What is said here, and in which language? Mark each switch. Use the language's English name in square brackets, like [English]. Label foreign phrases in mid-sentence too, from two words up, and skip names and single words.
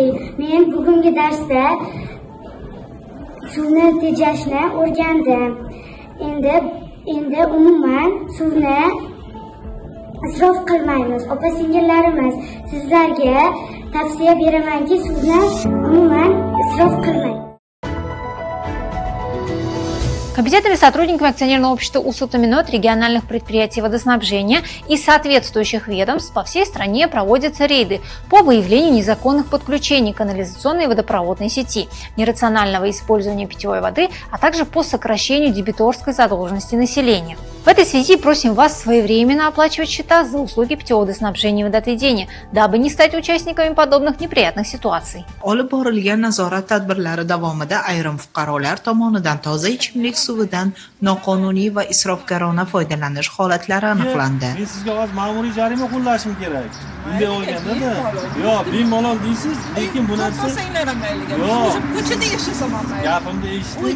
[Uzbek] Men bugungi darsda suvni tejashni o'rgandim. Endi umuman suvni isrof qilmaymiz. Opa-singillarimiz, sizlarga tavsiya beramanki, suvni umuman isrof qilmang. [Russian] Компетентными сотрудниками акционерного общества «Ussutominot», региональных предприятий водоснабжения и соответствующих ведомств по всей стране проводятся рейды по выявлению незаконных подключений канализационной и водопроводной сети, нерационального использования питьевой воды, а также по сокращению дебиторской задолженности населения. В этой связи просим вас своевременно оплачивать счета за услуги питьеводоснабжения и водоотведения, дабы не стать участниками подобных неприятных ситуаций. [Uzbek] Olib borilgan nazorat tadbirlari davomida ayrim fuqarolar tomonidan toza ichimlik suvidan noqonuniy va isrofgarona foydalanish holatlari aniqlandi. Men sizga hozir ma'muriy jarima qo'llashim kerak. Bunday bo'lganda-da, yo'q, bemalol deysiz, lekin bu narsa ko'chada yashasam gapimni eshiting.